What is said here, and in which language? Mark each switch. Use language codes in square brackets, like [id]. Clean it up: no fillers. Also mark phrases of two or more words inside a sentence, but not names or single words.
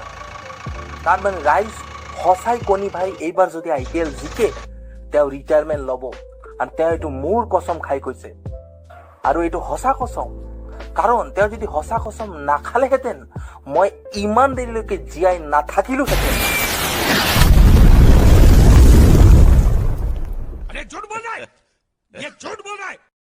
[as] তাৰ মানে ৰাইজ সঁচাই কনি ভাই এইবাৰ যদি IPL জিকে, তেওঁ ৰিটায়াৰমেণ্ট ল'ব, আৰু তেওঁ এইটো মোৰ কসম খাই কৈছে। আৰু এইটো সঁচা কসম, কাৰণ তেওঁ যদি সঁচা কসম নাখালেহেঁতেন মই ইমান দেৰিলৈকে জীয়াই নাথাকিলোহেঁতেন। [hi] अरे झूठ बोल रहा है, ये झूठ बोल रहा है।